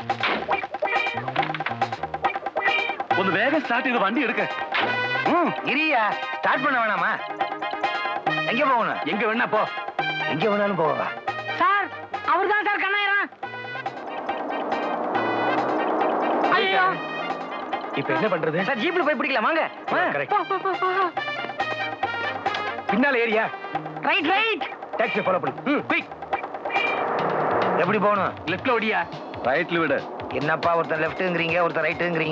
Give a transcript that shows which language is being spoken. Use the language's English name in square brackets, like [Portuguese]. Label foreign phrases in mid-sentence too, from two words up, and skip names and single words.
[Malayalam] ഒന്ന് വേഗം സ്റ്റാർട്ട് ചെയ്ത് വണ്ടി എടുക്ക. [Tamil] இரியா, ஸ்டார்ட் பண்ண வேணாமா? எங்க போகணும்? எங்க வேணா போ. எங்க வேணாலும் போவா. சார் அவர்தான் சார் கண்ணாயிரம். ஐயோ இப்ப என்ன பண்றது? சார் ஜீப்ல போய் பிடிக்கலாம் வாங்க. பின்னால ஏரியா. [English] right right. taxi follow [Tamil] பண்ணு. குயிக். எப்படி போகணும்? லெஃப்ட்ல ஓடியா. [Malayalam] റൈറ്റിൽ വിട്. [Tamil] என்னப்பா ஒருத்தன் லெஃப்ட்ங்கறீங்க, ஒருத்தன் ரைட்டுங்கறீங்க.